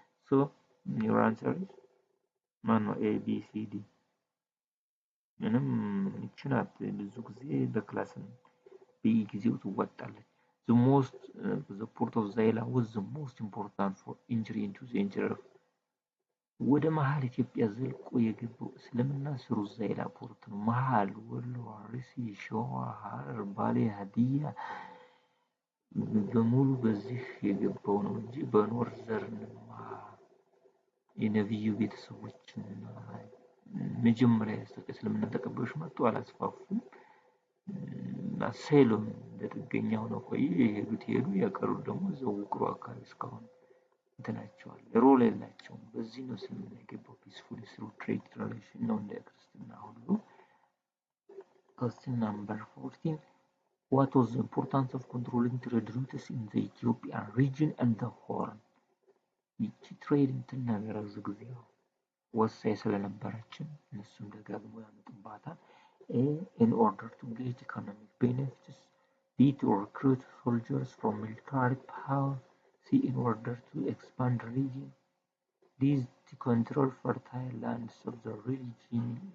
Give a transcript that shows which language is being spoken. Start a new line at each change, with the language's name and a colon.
English: So your answer is A, B, C, D.
Amharic: ምንም ይችናት ብዙ ጊዜ በክላስም በየጊዜው ትወጣለች።
English: The port of Zaila was the most important for entry into the interior.
Amharic: ወደ መሀል ኢትዮጵያ ዘልቆ የገባው እስልምና ስሩ ዛይላ ፖርት ነው። መሀል ወሎ፣ አርሲ፣ ሸዋ፣ ሐረር፣ ባሌ፣ ሀዲያ በሙሉ በዚህ የገባው ነው እንጂ በኖርዘርንማ የነብዩ ቤተሰቦችና መጀመሪያ እስልምና ተቀባዮች መጡ አላስፋፉም። አሳይሎም ለጥገኛ ሆነው ቆዩ። የሄዱት ሄዱ፣ ያቀሩት ደግሞ እዛው ውቅሩ አካባቢ እስካሁን እንትናቸዋል ሮል የላቸውም። በዚህ ነው እስልምና የገባው ፒስፉሊ ስሩ ትሬድ ሪሌሽን ነው እንደ ክርስትና ሁሉ።
English: Question number 14. What was the importance of controlling trade routes in the Ethiopian region and the Horn?
Amharic: ይቺ ትሬድ እንትን ነገር ብዙ ጊዜ ወሳኝ ስለነበረችን እነሱም ደጋግሞ ያመጡባታል። A.
English: In order to get economic benefits. B. To recruit soldiers from military power. C. In order to expand the region. D. To control fertile lands of the region.